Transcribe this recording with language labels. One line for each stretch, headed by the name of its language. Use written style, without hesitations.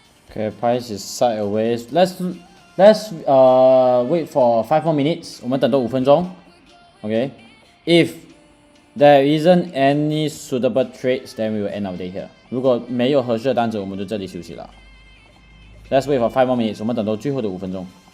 English: Okay, price is sideways. Let's wait for 5 more minutes.
Chinese: 我们等多5分钟.
English: Okay, if there isn't any suitable trades, then we will end our day here.
Chinese: 如果没有合适的单子，我们就这里休息了。
English: Let's wait for 5 more minutes.
Chinese: 我们等到最后的5分钟。